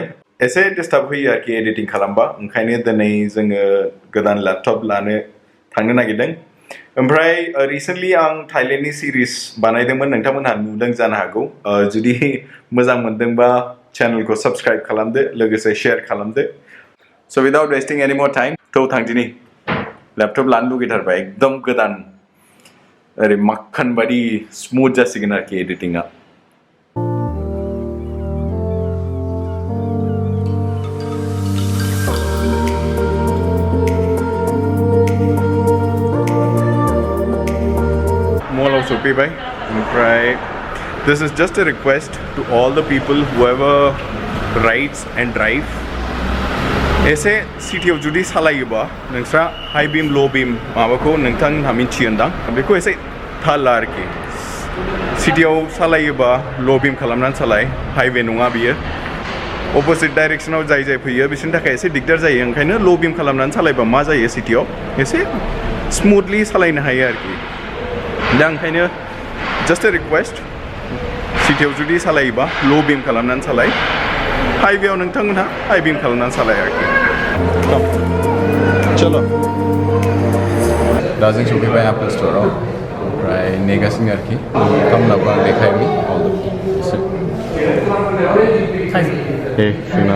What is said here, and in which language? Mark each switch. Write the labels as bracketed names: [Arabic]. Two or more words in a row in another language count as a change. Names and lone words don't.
[Bodo] एसे डिस्टार्ब होयो आरोखि एडिटिं खालामबा ओंखायनो दिनै जोङो गोदान लेपटप लानो थांनो नागिरदों ओमफ्राय रिसेन्टलि आं थाइलेन्डनि सिरिज बानायदोंमोन नोंथांमोनहा नुदों जानो हागौ जुदि मोजां मोनदोंबा चेनेलखौ साबस्क्राइब खालामदो लोगोसे शेयार खालामदो [English] so without wasting any more time [Bodo] थ' थांदिनि लेपटप लानो लुगैथारबाय एकदम गोदान ओरै माखन बादि स्मुथ जासिगोन आरोखि एडिटिंआ [English] mall [Bodo] सफैबाय ओमफ्राय [English] this is just a request to all the people whoever rides and drive [Bodo] एसे सिटियाव जुदि सालायोबा नोंस्रा [English] high beam low [Bodo] बीम माबाखौ नोंथांमोनहा मिथियोदां बेखौ एसे थाल ला आरोखि सिटियाव सालायोबा [English] low beam [Bodo] खालामनानै सालाय हाइवे नङा बियो अपोजिट डाइरेक्सनाव जाय फैयो बिसोरनि थाखाय एसे दिगदार जायो ओंखायनो [English] low beam [Bodo] खालामनानै सालायबा मा जायो सिटियाव एसे स्मुथलि सालायनो हायो आरोखि दा ओंखायनो [English] just a request [Bodo] सिटियाव जुदि सालायोबा [English] low beam [Bodo] खालामनानै सालाय हाइवेआव नोंथांमोनहा [English] high beam [Bodo] खालामनानै सालाय आरोखि चलो दा जों सफैबाय एप्पल स्ट'राव ओमफ्राय नेगासिनो आरोखि खामलाबो आं देखायनि Hey, Srinath.